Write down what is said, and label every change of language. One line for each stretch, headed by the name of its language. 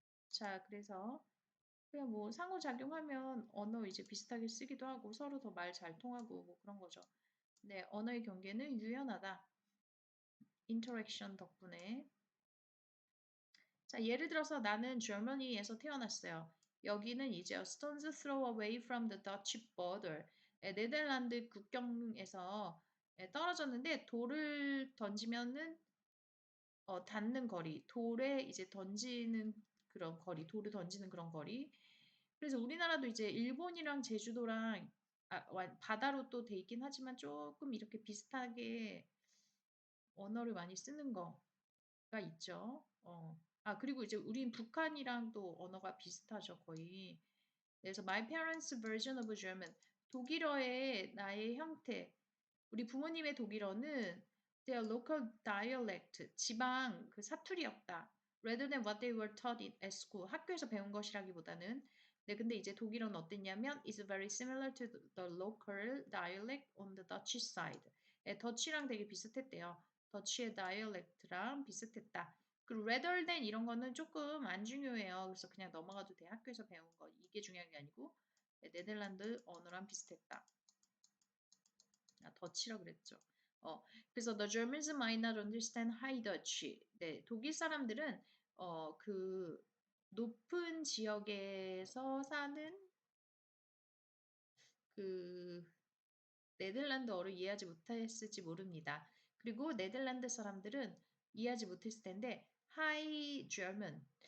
Korean: 자, 그래서 그냥 뭐 상호작용하면 언어 이제 비슷하게 쓰기도 하고 서로 더 말 잘 통하고 뭐 그런 거죠. 네, 언어의 경계는 유연하다. interaction 덕분에. 자, 예를 들어서 나는 Germany에서 태어났어요. 여기는 이제
English: a stone's throw away from the Dutch border.
Korean: 네덜란드 국경에서 떨어졌는데 돌을 던지면은 닿는 거리, 돌에 이제 던지는 그런 거리, 돌을 던지는 그런 거리. 그래서 우리나라도 이제 일본이랑 제주도랑 바다로 또 돼 있긴 하지만 조금 이렇게 비슷하게 언어를 많이 쓰는 거가 있죠. 그리고 이제 우린 북한이랑 또 언어가 비슷하죠, 거의.
English: 그래서 my parents' version of German.
Korean: 독일어의 나의 형태. 우리 부모님의 독일어는
English: their local dialect,
Korean: 지방 그 사투리였다.
English: rather than what they were taught at school.
Korean: 학교에서 배운 것이라기보다는. 네, 근데 이제 독일어는 어땠냐면
English: is very similar to the local dialect on the Dutch side.
Korean: 네, 더치랑 되게 비슷했대요. 더치의 다이얼렉트랑 비슷했다. 그리고 rather than 이런 거는 조금 안 중요해요. 그래서 그냥 넘어가도 돼. 학교에서 배운 거. 이게 중요한 게 아니고 네, 네덜란드 언어랑 비슷했다. 더치라 그랬죠.
English: 그래서 the Germans might not understand High Dutch.
Korean: 네, 독일 사람들은 그 높은 지역에서 사는 그 네덜란드어를 이해하지 못했을지 모릅니다. 그리고 네덜란드 사람들은 이해하지 못했을 텐데 High German.